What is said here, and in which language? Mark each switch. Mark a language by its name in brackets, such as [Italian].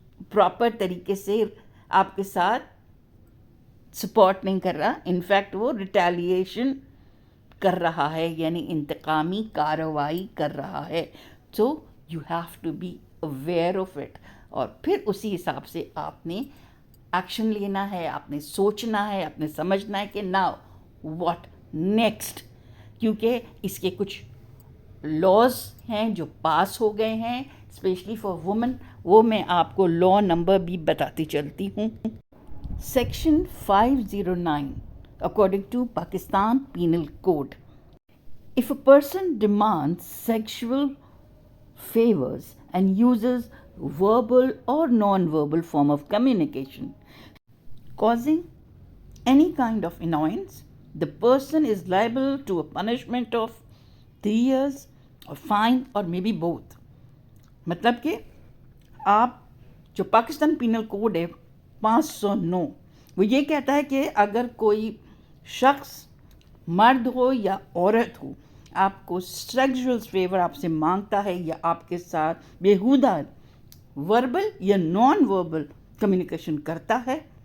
[Urdu] Proper طریقے سے آپ کے ساتھ سپورٹ نہیں کر رہا، انفیکٹ وہ ریٹیلیشن کر رہا ہے، یعنی انتقامی کارروائی کر رہا ہے۔ [English] so you have to be aware of it, [Urdu] اور پھر اسی حساب سے آپ نے ایکشن لینا ہے، آپ نے سوچنا ہے، آپ نے سمجھنا ہے کہ [English] now what next, [Urdu] کیونکہ اس کے کچھ لاز ہیں جو پاس ہو گئے ہیں اسپیشلی فار وومن، وہ میں آپ کو لا نمبر بھی بتاتی چلتی ہوں۔ Section 509 [English] according to Pakistan Penal Code. If a person demands sexual favors and uses verbal or non-verbal form of communication causing any kind of annoyance, the person is liable to a punishment of 3 years or fine or maybe both. [Urdu] مطلب کہ آپ جو Pakistan penal code ہے 509 وہ یہ کہتا ہے کہ اگر کوئی شخص مرد ہو یا عورت ہو آپ کو سیکسول فیور آپ سے مانگتا ہے یا آپ کے ساتھ بیہودہ وربل یا نان وربل کمیونیکیشن کرتا ہے